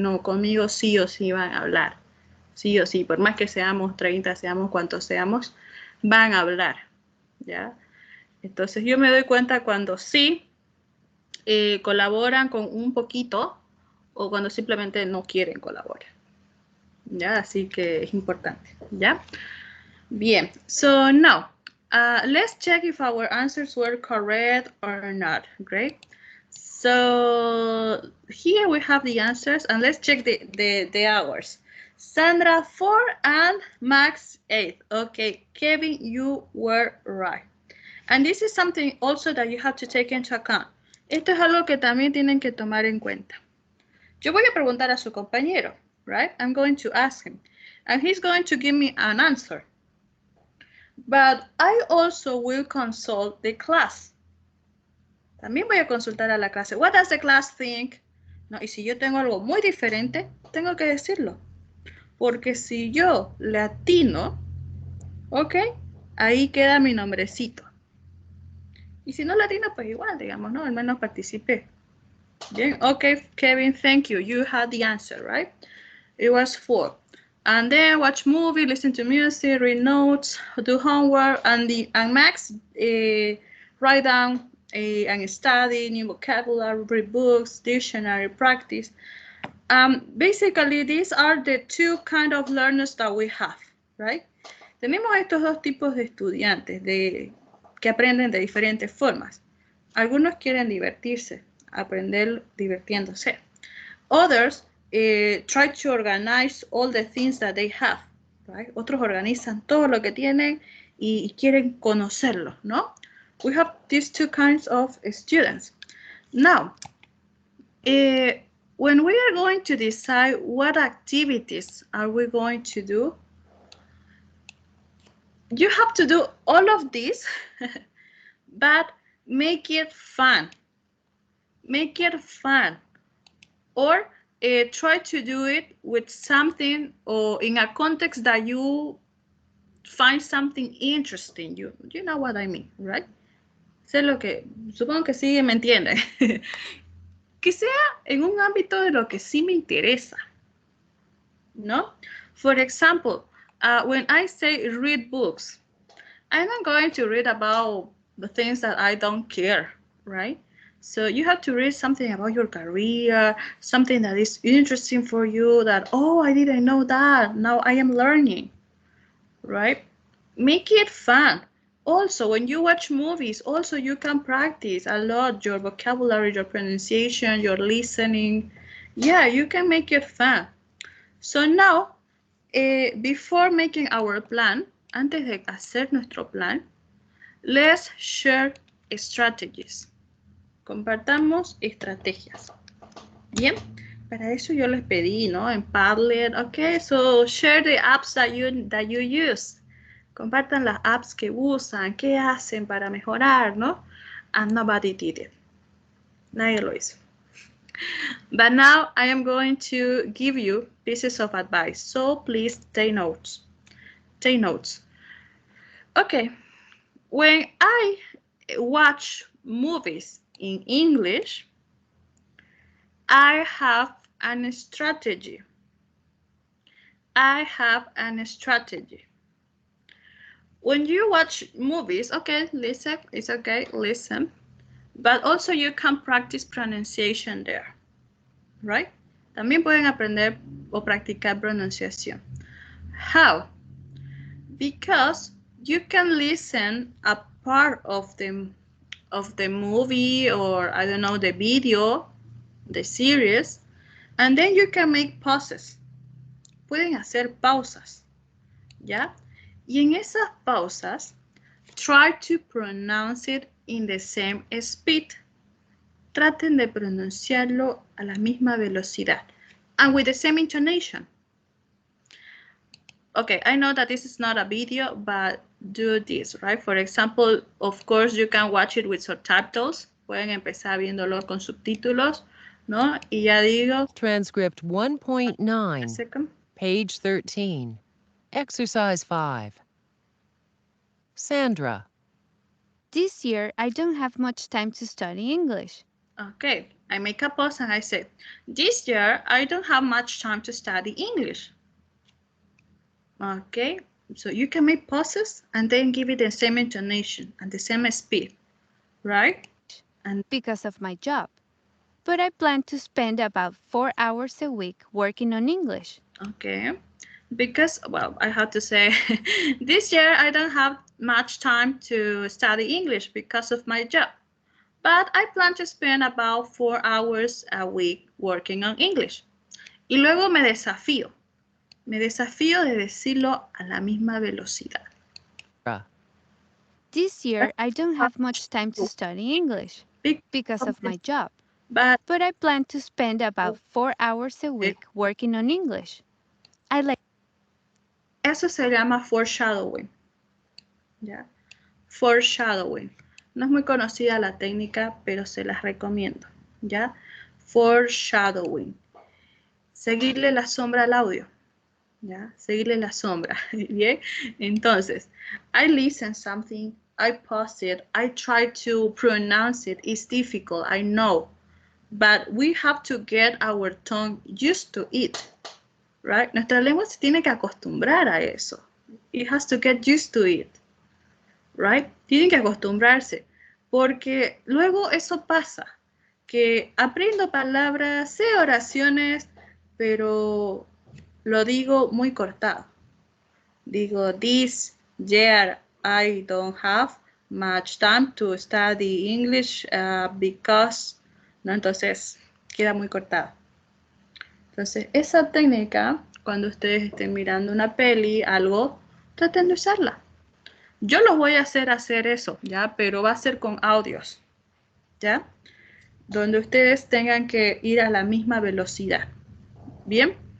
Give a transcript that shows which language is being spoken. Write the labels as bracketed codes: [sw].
[es] No, conmigo sí o sí van a hablar, sí o sí, por más que seamos 30, seamos cuantos seamos, van a hablar, ¿ya? Entonces yo me doy cuenta cuando sí colaboran con un poquito o cuando simplemente no quieren colaborar. ¿Ya? Así que es importante. ¿Ya? Bien. [en] So now, let's check if our answers were correct or not. Great. So here we have the answers and let's check the hours. Sandra 4 and Max 8. Okay, Kevin, you were right. And this is something also that you have to take into account. [es] Esto es algo que también tienen que tomar en cuenta. Yo voy a preguntar a su compañero, right? [en] I'm going to ask him. And he's going to give me an answer. But I also will consult the class. [es] También voy a consultar a la clase. [en] What does the class think? [es] No, y si yo tengo algo muy diferente, tengo que decirlo. Porque si yo le atino, ok, ahí queda mi nombrecito. Y si no le atino, pues igual, digamos, ¿no? Al menos participé. [en] Bien, okay, Kevin, thank you. You had the answer, right? It was 4. And then watch movie, listen to music, read notes, do homework, and Max, write down and study new vocabulary, read books, dictionary, practice. Basically, these are the two kind of learners that we have, right? [es] Tenemos estos dos tipos de estudiantes que aprenden de diferentes formas. Algunos quieren divertirse, aprender divirtiéndose. [en] Others try to organize all the things that they have, right? [es] Otros organizan todo lo que tienen y quieren conocerlo, ¿no? [en] We have these two kinds of students. Now, when we are going to decide what activities are we going to do, you have to do all of this, but make it fun. Make it fun. Or try to do it with something or in a context that you find something interesting. You know what I mean, right? [es] Sé lo que, supongo que sí me entienden. Que sea en un ámbito de lo que sí me interesa, ¿no? [en] For example, when I say read books, I'm not going to read about the things that I don't care, right? So you have to read something about your career, something that is interesting for you that, oh, I didn't know that. Now I am learning, right? Make it fun. Also, when you watch movies, also you can practice a lot your vocabulary, your pronunciation, your listening. Yeah, you can make it fun. So now, before making our plan, [es] antes de hacer nuestro plan, [en] let's share strategies. [es] Compartamos estrategias. Bien, para eso yo les pedí, ¿no? En Padlet, [en] ok, so share the apps that you use. [es] Compartan las apps que usan, qué hacen para mejorar, ¿no? [en] And nobody did it. [es] Nadie lo hizo. [en] But now I am going to give you pieces of advice. So please take notes. Take notes. Okay, when I watch movies in English, I have a strategy. I have a strategy. When you watch movies, okay, listen, it's okay, listen. But also you can practice pronunciation there, right? [es] También pueden aprender o practicar pronunciación. [en] How? Because you can listen a part of the movie or, I don't know, the video, the series, and then you can make pauses. [es] Pueden hacer pausas, ¿ya? Y en esas pausas, [en] try to pronounce it in the same speed. [es] Traten de pronunciarlo a la misma velocidad [en] and with the same intonation. Okay, I know that this is not a video, but do this, right? For example, of course, you can watch it with subtitles. [es] Pueden empezar viéndolo con subtítulos, ¿no? Y ya digo. [en] Transcript 1.9, page 13, exercise 5. Sandra. This year, I don't have much time to study English. Okay, I make a pause and I say, this year, I don't have much time to study English. Okay, so you can make pauses and then give it the same intonation and the same speed, right? And because of my job. But I plan to spend about 4 hours a week working on English. Okay, because, well, I have to say, this year I don't have much time to study English because of my job. But I plan to spend about 4 hours a week working on English. [es] Y luego me desafío de decirlo a la misma velocidad. [en] This year, I don't have much time to study English because of my job. But I plan to spend about 4 hours a week working on English. [es] Eso se llama foreshadowing. ¿Ya? Foreshadowing. No es muy conocida la técnica, pero se las recomiendo. ¿Ya? Foreshadowing. Seguirle la sombra al audio. ¿Ya? Seguirle la sombra. ¿Bien? [en] Entonces, I listen something, I pause it, I try to pronounce it. It's difficult, I know. But we have to get our tongue used to it. Right? [es] Nuestra lengua se tiene que acostumbrar a eso. [en] It has to get used to it. Right? [es] Tienen que acostumbrarse. Porque luego eso pasa, que aprendo palabras, sé oraciones, pero lo digo muy cortado. [en] Digo, this year I don't have much time to study English because, ¿no? [es] Entonces, queda muy cortado. Entonces, esa técnica, cuando ustedes estén mirando una peli, algo, traten de usarla. Yo los voy a hacer eso, ¿ya? Pero va a ser con audios, ¿ya? Donde ustedes tengan que ir a la misma velocidad. ¿Bien?